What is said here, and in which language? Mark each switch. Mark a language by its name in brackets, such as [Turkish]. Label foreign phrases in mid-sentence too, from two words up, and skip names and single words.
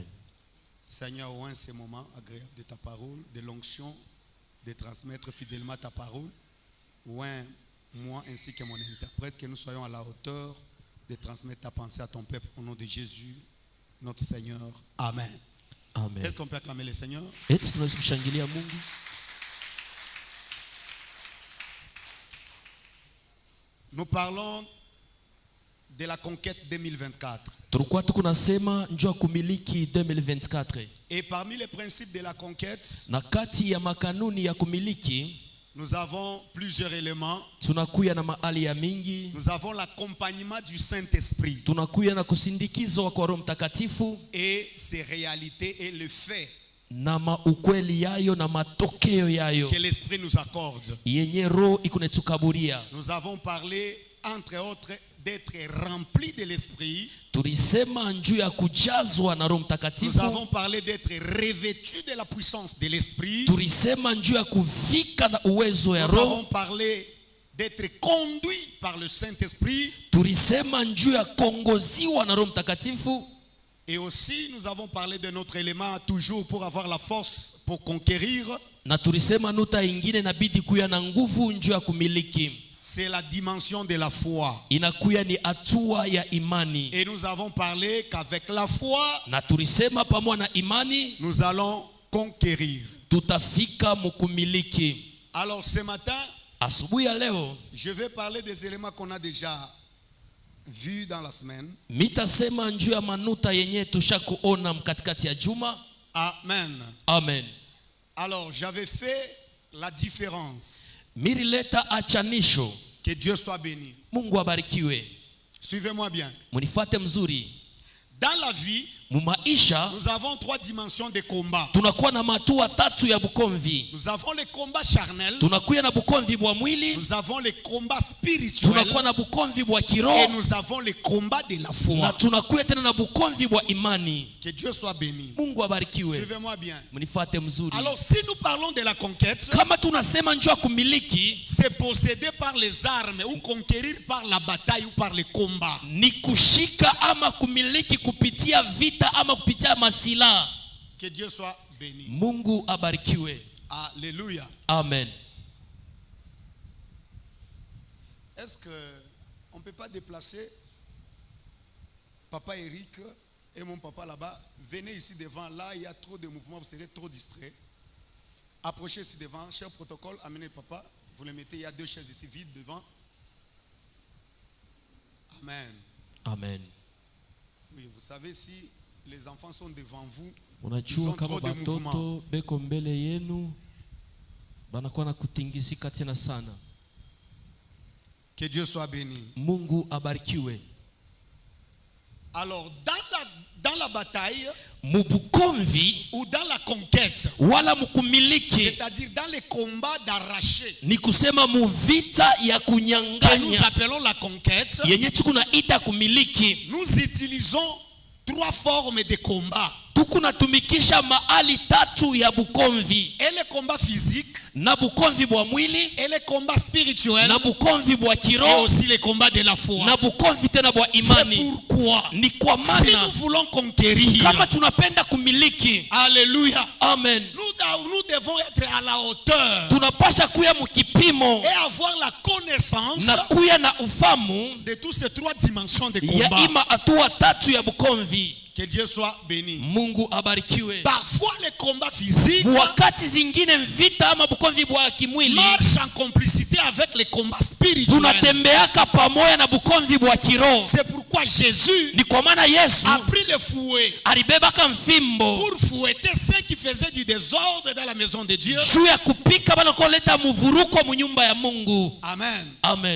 [French] Seigneur, oint ces moments agréables de ta parole, de l'onction, de transmettre fidèlement ta parole. Oint moi ainsi que mon interprète, que nous soyons à la hauteur de transmettre ta pensée à ton peuple au nom de Jésus, notre Seigneur. Amen. Amen. Est-ce qu'on peut acclamer le Seigneur? [Swahili] Eti tunaweza kushangilia Mungu. [French] Nous parlons de la conquête 2024. [Swahili] Tulikuwa tukunasema njoo kumiliki 2024. [French] Et parmi les principes de la conquête, [Swahili] Na kati ya makanuni ya kumiliki [French] nous avons plusieurs éléments. [Swahili] tunakuya na mahali ya mingi. [French] Nous avons l'accompagnement du Saint-Esprit [Swahili] Tunakuya na kusindikizwa kwa Roho Mtakatifu [French] et ses réalités et le fait [Swahili] na maukweli yayo na matokeo yayo [French] que l'Esprit nous accorde. [Swahili] yenye Roho ikunetukaburia. [French] Nous avons parlé, entre autres, d'être rempli de l'Esprit. [Swahili] Tulisema njuu ya kujazwa na Roho [French] Nous [Swahili] Mtakatifu. [French] avons parlé d'être revêtu de la puissance de l'Esprit. [Swahili] Tulisema njuu ya kuvika na uwezo ya [French] Nous avons [Swahili] Roho. [French] parlé d'être conduit par le Saint-Esprit. [Swahili] Tulisema njuu ya kongoziwa na Roho Mtakatifu. [French] Et aussi, nous avons parlé de notre élément toujours pour avoir la force pour conquérir. [Swahili] Na tulisema nuta ingine inabidi kuya na nguvu njuu ya kumiliki. [French] C'est la dimension de la foi. [Swahili] Inakuya ni hatua ya imani. [French] Et nous avons parlé qu'avec la foi, [Swahili] Na tulisema pamoja na imani [French] nous allons conquérir. [Swahili] tutafika mukumiliki. [French] Alors ce matin, [Swahili] Asubuhi ya leo [French] je vais parler des éléments qu'on a déjà vus dans la semaine. [Swahili] mitasema njuu ya manuta yenye tushakuona mkatikati ya juma. [French] Amen. [Swahili] Amen. [French] Alors j'avais fait la différence. [Swahili] Mirileta achanisho. [French] Que Dieu soit béni. [Swahili] Mungu abarikiwe. [French] Suivez-moi bien. [Swahili] Munifate mzuri. [French] Dans la vie, [Swahili] Mumaisha [French] nous avons trois dimensions de combat. [Swahili] tunakuwa na matua tatu ya bukomvi. [French] Nous avons les combats charnels. [Swahili] Tunakuya na bukomvi bwa mwili. [French] Nous avons les combats spirituels. [Swahili] Tunakuwa na bukomvi bwa [French] Et [Swahili] kiroho. [French] nous avons les combats de la [Swahili] Na [French] foi. [Swahili] tunakuya tena na bukomvi bwa imani. [French] Que Dieu soit béni. [Swahili] Mungu abarikiwe. [French] Suivez-moi bien. [Swahili] Munifate mzuri. [French] Alors si nous parlons de la conquête, [Swahili] Kama tunasema njoo ya kumiliki [French] c'est posséder par les armes ou conquérir par la bataille ou par les combats. [Swahili] ni kushika ama kumiliki kupitia vita ama kupitia masila. [French] Que Dieu soit béni. [Swahili] Mungu abarikiwe. [French] Alléluia. Amen. Est-ce qu'on ne peut pas déplacer Papa Eric et mon papa là-bas? Venez ici devant. Là, il y a trop de mouvements, vous serez trop distraits. Approchez ici devant. Cher protocole, amenez papa. Vous le mettez, il y a deux chaises ici vides devant. Amen. Amen. Oui, vous savez, si les enfants sont devant vous, ils [Swahili] Unajua [French] ont [Swahili] kama [French] trop de mouvements. [Swahili] batoto beko mbele yenu banakuwa na kutingisika tena sana. [French] Que Dieu soit béni. [Swahili] Mungu abarikiwe. [French] Alors, dans la bataille [Swahili] Mubukomvi [French] ou dans la conquête, [Swahili] wala mukumiliki [French] c'est-à-dire dans les combats d'arracher, [Swahili] ni kusema muvita ya [French] que nous [Swahili] kunyanganya [French] appelons la conquête, [Swahili] yenye tukunaita kumiliki. [French] nous utilisons trois formes de combat. [Swahili] Tukunatumikisha mahali tatu ya bukomvi. [French] Et le combat physique, [Swahili] Na bukomvi bwa mwili, [French] et le combat spirituel, [Swahili] na bukomvi bwa [French] et [Swahili] kiroho, [French] aussi le combat de la foi. [Swahili] na bukomvi tena bwa [French] C'est [Swahili] imani. [French] pourquoi, [Swahili] Ni kwa [French] si [Swahili] maana [French] nous voulons conquérir, [Swahili] kama tunapenda kumiliki, [French] alléluia, amen, nous devons être à la hauteur [Swahili] tunapasha kuya mukipimo [French] et avoir la connaissance [Swahili] na kuya na ufamu [French] de toutes ces trois dimensions de [Swahili] ya [French] combat. [Swahili] ima hatua tatu ya bukomvi. [French] Que Dieu soit béni. [Swahili] Mungu abarikiwe. [French] Parfois les combats physiques [Swahili] Wakati zingine vita ama bukomvi bwa kimwili [French] marchent en complicité avec les combats spirituels. [Swahili] tunatembeaka pamoja na bukomvi bwa kiroho. [French] C'est pourquoi Jésus [Swahili] Ni kwa maana Yesu [French] a pris le fouet [Swahili] alibebaka mfimbo [French] pour fouetter ceux qui faisaient du désordre dans la maison de Dieu. [Swahili] juu ya kupika bana koleta muvuruko mu nyumba ya Mungu. Amen. Amen.